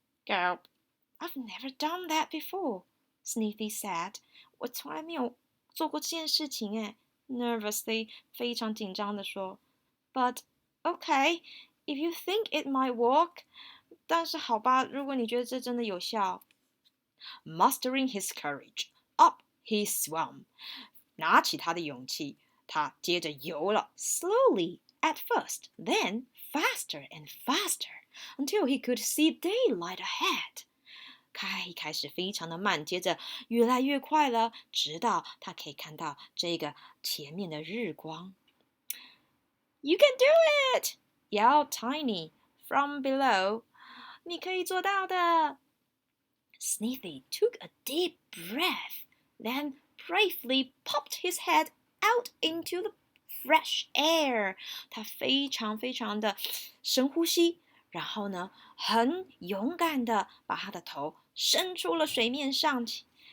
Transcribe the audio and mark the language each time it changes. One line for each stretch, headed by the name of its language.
English: Girl, I've never done that before, Sneezy said.
Chinese: 我从来没有做过这件事情诶 ，nervously， 非常紧张的说。
English: But okay, if you think it might work.
Chinese: 但是好吧，如果你觉得这真的有效。
English: Mustering his courage, up he swam.
Chinese: 拿起他的勇气，他接着游了。
English: Slowly at first, then faster and faster until he could see daylight ahead.
Chinese: 他一开始非常的慢，接着越来越快了，直到他可以看到这个前面的日光。
English: You can do it! Yelled Tiny from below.
Chinese: 你可以做到的。
English: Sneaky took a deep breath, then bravely popped his head out into the fresh air.
Chinese: 他非常的深呼吸，然后呢，很勇敢的把他的头伸出了水面上去。